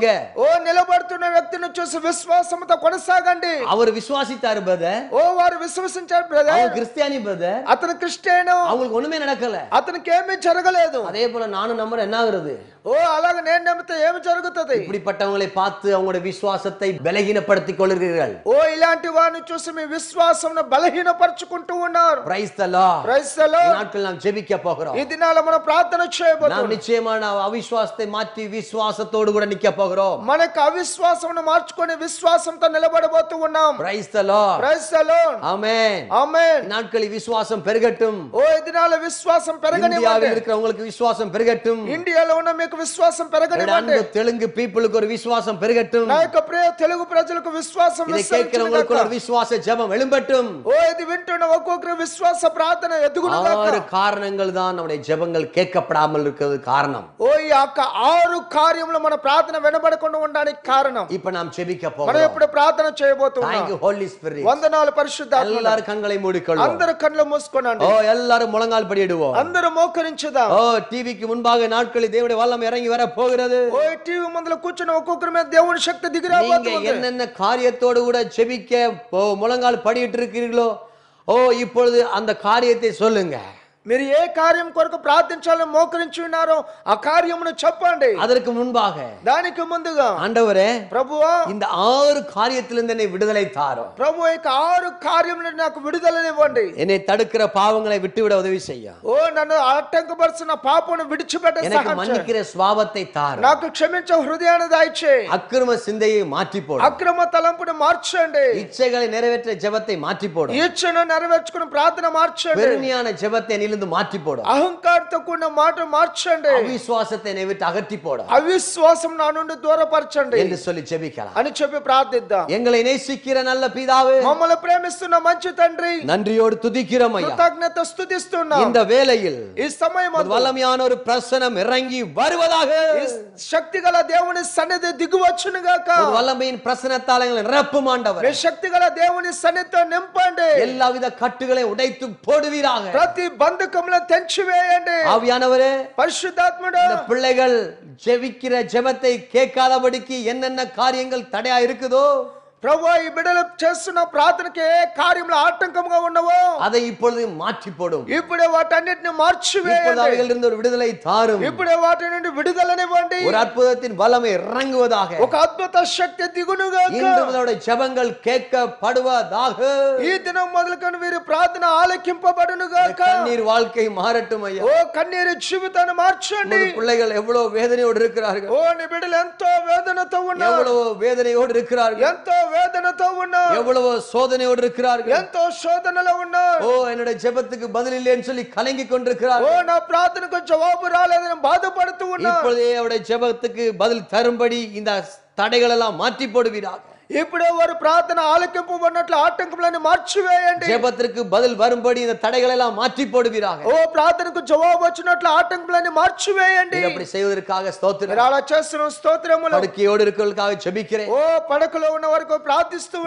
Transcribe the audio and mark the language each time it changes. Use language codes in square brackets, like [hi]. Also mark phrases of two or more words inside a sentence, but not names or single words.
[te] ఓ నిలబడుతున్న వ్యక్తిని చూసి విశ్వాసముతో కొనసాగండి. [ta] அவர் விசுவாசித்தார் பிரதர். [te] ఓ వారు విశ్వసించారు బ్రదర్. [ta] அவர் கிறிஸ்டியானி பிரதர். [te] అతను క్రిస్టియన్. [ta] அவங்களுக்கு ஒண்ணுமே நடக்கல. [te] అతనికి ఏమీ జరగలేదు. [ta] அதே போல நானும் நம்புறேன் என்ன ஆகுறது? [te] ఓ అలాగే నేను నమ్మితే ఏమి జరుగుతుంది? [ta] இப்படிப்பட்டவங்களை பார்த்து அவங்களுடைய விசுவாசத்தை பலகீனப்படுத்திக் கொள்கிறீர்கள். [te] ఓ ఇలాంటి వారిని చూసి మీ విశ్వాసమును బలహీనపరుచుకుంటూ ఉన్నారు. [en] Praise the Lord. Praise the Lord. [ta] ఈ నాட்கள் நாம் ஜெபிக்க போகிறோம். [te] ఈ దినాల మనం ప్రార్థన [ta] நாம் [te] చేయబోతున్నాం. [ta] நிச்சயமான అవిశ్వాసத்தை மாற்றி விசுவாசத்தோடு கூட நிக்க போகிறோம். [te] మనకు అవిశ్వాసమును మార్చుకొని విశ్వాసంతో నిలబడబోతూ ఉన్నాం. [en] Praise the Lord. Praise the Lord. [ta] ஆமென். [te] ఆమేన్. [ta] ఈ நாட்களில் விசுவாசம் பெருகட்டும். [te] ఓ ఈ దినాల విశ్వాసం పెరగనివ్వండి. [ta] இந்தியாவில் இருக்கிறவங்களுக்கு விசுவாசம் பெருகட்டும். [te] ఇండియాలో ఉన్న మీకు విశ్వాసం పెరగనివ్వండి. [ta] தெலுங்கு பீப்புளுக்கு ஒரு விசுவாசம் பெருகட்டும். [te] నా యొక్క ప్రియ తెలుగు ప్రజలకు విశ్వాసం [ta] இதை கேட்கிறவங்களுக்கு ஒரு விசுவாச ஜெபம் எழும்பட்டும். [te] ఓ ఇది వింటున్న ఒక్కొక్కరి విశ్వాస ప్రార్థన ఎదుగునుగాక. [ta] 6 காரணங்கள் தான் நம்முடைய ஜெபங்கள் கேட்கப்படாமல் இருக்கிறது காரணம். [te] ఓ ఈ యొక్క 6 కార్యములు మన ప్రార్థన వినబడకుండా ఉండడానికి కారణం. [ta] இப்ப நாம் ஜெபிக்க [te] మనం [ta] போகிறோம். [te] ఇప్పుడు ప్రార్థన చేయబోతున్నాం. [en] Thank you Holy Spirit. [te] వందనాలు పరిశుద్ధాత్మ. [ta] எல்லாரும் கண்களை மூடிக்கொள்வோம். [te] అందరూ కళ్ళు మూసుకోనండి. [ta] ஓ எல்லாரும் முழங்கால் படியிடுவோம். [te] అందరూ మోకరించుదాం. [ta] ஓ டிவிக்கு முன்பாக நாட்களில் தேவனுடைய வல்லமை இறங்கி வர போகிறது. [te] ఓ టీవీ ముందుల కూర్చున్న ఒక్కొక్కరి మీద దేవుని శక్తి దిగి [ta] நீங்க [te] రాబోతుంది. [ta] என்னென்ன காரியத்தோடு கூட ஜெபிக்க முழங்கால் படியிட்டு இருக்கிறீர்களோ ஓ இப்பொழுது அந்த காரியத்தை சொல்லுங்க. [te] మీరు ఏ కార్యం కొరకు ప్రార్థించాలని మోకరించి ఉన్నారో ఆ కార్యమును చెప్పండి. [ta] அதற்கு முன்பாக [te] దానికి ముందుగా [ta] ஆண்டவரே [te] ప్రభువా [ta] இந்த 6 காரியத்திலிருந்து என்னை விடுதலை தாரும். [te] ప్రభు ఈ 6 కార్యములను నాకు విడుదలనివ్వండి. [ta] என்னை தடுக்கிற பாவங்களை விட்டுவிட உதவி செய்ய. [te] ఓ నన్ను ఆటంకపరుస్తున్న పాపమును విడిచిపెట్టే [ta] எனக்கு [te] సహాయం చేయి. [ta] மன்னிக்கிற சுபாவத்தை தாரும். [te] నాకు క్షమించే హృదయాన్ని దయచేయి. [ta] அக்கிரம சிந்தையை மாற்றி போடு. [te] అక్రమ తలంపును మార్చండి. [ta] இச்சைகளை நிறைவேற்ற ஜெபத்தை மாற்றி போடு. [te] ఇచ్చను నెరవేర్చుకుని ప్రార్థన మార్చండి. [ta] பெருமையான ஜெபத்தை என்னிலிருந்து மாற்றி போடு. [te] అహంకారంతో కూడిన మాట మార్చండి. [ta] அவிசுவாசத்தை என்னை விட்டு அகற்றி போடு [te] అవిశ్వాసం నా నుండి దూరపరచండి [ta] என்று சொல்லி ஜெபிக்கலாம். [te] అని చెప్పి ప్రార్థిద్దాం. [ta] எங்களை நேசிக்கிற நல்ல பிதாவே [te] మమ్మల్ని ప్రేమిస్తున్న మంచి తండ్రి [ta] நன்றியோடு துதிக்கிறோம் ஐயா. [te] కృతజ్ఞత స్తుతిస్తున్నాం. [ta] இந்த வேளையில் [te] ఈ సమయమందు [ta] வல்லமையான ஒரு பிரசனம் இறங்கி வருவதாக. [te] ఈ శక్తిగల దేవుని సన్నిధి దిగువచ్చును గాక. [ta] ஒரு வல்லமையின் பிரசனத்தால் எங்களை நிரப்பும் ஆண்டவரே. [te] మీ శక్తిగల దేవుని సన్నిధితో నింపండి. [ta] எல்லாவித கட்டுகளையும் உடைத்து போடுவீராக. [te] ప్రతి బంధకములను తెంచివేయండి. [ta] ஆவியானவரே [te] పరిశుద్ధాత్ముడు [ta] இந்த பிள்ளைகள் ஜெபிக்கிற ஜெபத்தை கேட்காதபடிக்கு என்னென்ன காரியங்கள் தடையா இருக்குதோ [te] ప్రభువా ఈ బిడ్డలు చేస్తున్న ప్రార్థనకి ఏ కార్యంలో ఆటంకంగా ఉన్నవో [ta] அதை இப்பொழுது மாற்றி போடும். [te] ఇప్పుడే వాటన్నిటిని [ta] இப்பொழுது [te] మార్చివేయండి. [ta] அவைகளிலிருந்து ஒரு விடுதலை தாரும். [te] ఇప్పుడే వాటి నుండి విడుదలనివ్వండి. [ta] ஒரு அற்புதத்தின் வல்லமை இறங்குவதாக. [te] ఒక అద్భుత శక్తి దిగునుగాక. [ta] இன்று முதலுடைய ஜெபங்கள் கேட்கப்படுவதாக. [te] ఈ దినం మొదలుకొని వీరి ప్రార్థన ఆలకింపబడునుగాక. [ta] கண்ணீர் வாழ்க்கை மாறட்டும் ஐயா. [te] ఓ కన్నీరు జీవితాన్ని మార్చండి. [ta] உங்கள் பிள்ளைகள் எவ்வளவு வேதனையோடு இருக்கிறார்கள். [te] ఓ నీ బిడ్డలు ఎంతో వేదనతో ఉన్నారు. [ta] எவ்வளவு வேதனையோடு இருக்கிறார்கள். [te] ఎంతో వేదనతో ఉన్నారు. [ta] எவ்வளவு சோதனையோடு இருக்கிறார்கள். [te] ఎంతో శోధనలో ఉన్నారు. [ta] ஓ என்னுடைய ஜெபத்துக்கு பதில் இல்லைன்னு சொல்லி கலங்கி கொண்டிருக்கிறார்கள். [te] ఓ నా ప్రార్థనకు జవాబు రాలేదని బాధపడుతూ ఉన్నారు. [ta] இப்பொழுதே அவருடைய ஜெபத்துக்கு பதில் தரும்படி இந்த தடைகள் எல்லாம் மாற்றி போடுவீராக. [te] ఇప్పుడే వారి ప్రార్థన ఆలకింపబడినట్లు ఆటంకములను మార్చివేయండి. [ta] ஜெபத்திற்கு பதில் வரும்படி இந்த தடைகள் எல்லாம் மாற்றி போடுவீராக. [te] ఓ ప్రార్థనకు జవాబు వచ్చినట్లు ఆటంకములను మార్చివేయండి. [ta] அப்படி செய்வதற்காக ஸ்தோத்திரம். [te] మీరు అలా చేస్తున్న స్తోత్రములు. [ta] படுக்கையோடு இருக்கிறவர்களுக்காக ஜெபிக்கிறேன். [te] ఓ పడకలో ఉన్న వరకు ప్రార్థిస్తూ ఉన్నా.